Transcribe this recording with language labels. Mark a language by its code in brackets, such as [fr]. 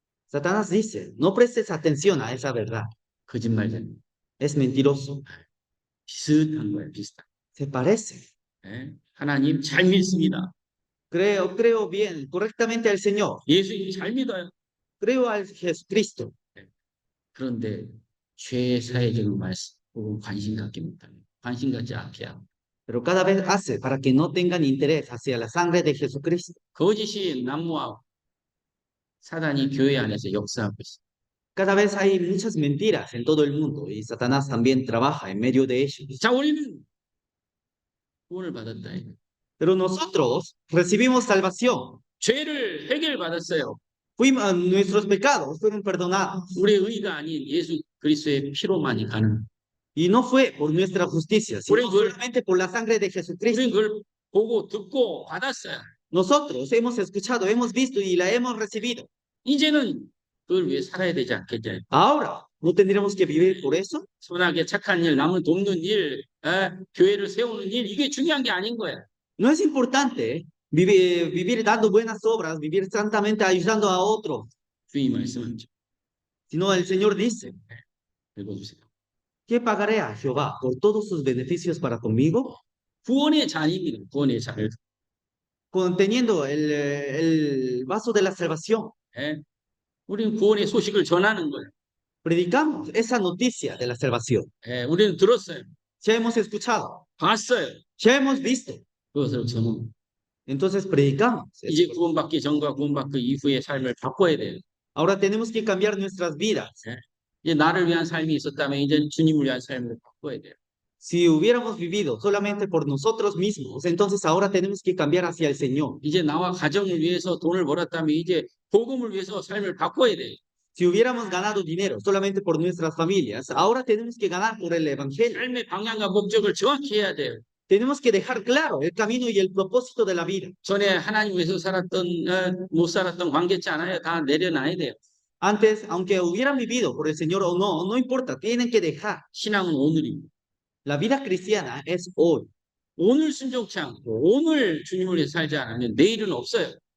[es] Satanás dice, no prestes atención a esa verdad. [ko] 거짓말자. [es] Es mentiroso. [ko] 비슷한 거예요. 비슷한. [es] Se parece. [ko] 하나님 잘 믿습니다. [es] Creo bien, correctamente al Señor. [ko] 예수님 잘 믿어요. [es] Creo al Jesucristo. [ko] 그런데 죄 사해적인 말씀 보고 관심 갖게 못하면 관심 갖지 않게 하고 [es] Pero cada vez hace para que no tengan interés hacia la sangre de Jesucristo. [ko] 거짓이 난무하고 사단이 교회 안에서 역사하고 있어요. [es] Cada vez hay muchas mentiras en todo el mundo y Satanás también trabaja en medio de ellos. [ko] 자, 우리는 구원을 받았다. [es] Pero nosotros recibimos salvación. [ko] 죄를 해결받았어요. [es] Nuestros pecados fueron perdonados. [ko] 우리의 의가 아닌 예수 그리스도의 피로만이 가능. [es] Y no fue por nuestra justicia, sino [ko] 우리 [es] solamente por la sangre de Jesucristo. [ko] 우리는 그걸 보고 듣고 받았어요. [es] Nosotros hemos escuchado, hemos visto y la hemos recibido. [ko] 이제는 그걸 위해 살아야 되지 않겠냐. [es] Ahora, ¿no tendríamos que vivir por eso? [ko] 선하게 착한 일, 남을 돕는 일, 교회를 세우는 일, 이게 중요한 게 아닌 거야. [es] No es importante vivir dando buenas obras, vivir santamente ayudando a otros, [ko] 주의 말씀하죠. [es] sino el Señor dice, [ko] 읽어주세요. [es] ¿qué pagaré a Jehová por todos sus beneficios para conmigo? [ko] 구원의 잔입니다. 구원의 잔을. [es] Conteniendo el vaso de la salvación. [ko] 우리는 구원의 소식을 전하는 거예요. [es] Predicamos esa noticia de la salvación. [ko] 우리는 들었어요. [es] Ya hemos escuchado. [ko] 봤어요. [es] Ya hemos visto. [ko] 그것을 전하는. [es] Entonces predicamos. [ko] 이제 구원받기 전과 구원받기 이후의 삶을 바꿔야 돼요. [es] Ahora tenemos que cambiar nuestras vidas. [ko] 이제 나를 위한 삶이 있었다면 이제 주님을 위한 삶을 바꿔야 돼요. [es] Si hubiéramos vivido solamente por nosotros mismos, entonces ahora tenemos que cambiar hacia el Señor. [ko] 이제 나와 가정을 위해서 돈을 벌었다면 이제 복음을 위해서 삶을 바꿔야 돼요. [es] Si hubiéramos ganado dinero solamente por nuestras familias, ahora tenemos que ganar por el Evangelio. [ko] 삶의 방향과 목적을 정확히 해야 돼요. [es] Tenemos que dejar claro el camino y el propósito de la vida. [ko] 전에 하나님 위해서 살았던 못 살았던 관계치 않아요. 다 내려놔야 돼요. [es] Antes, aunque hubieran vivido por el Señor o no, no importa, tienen que dejar. [ko] 신앙은 오늘입니다. [es] La vida cristiana es hoy. [ko] 오늘 순종치 않고 오늘 주님을 위해서 살지 않으면 내일은 없어요.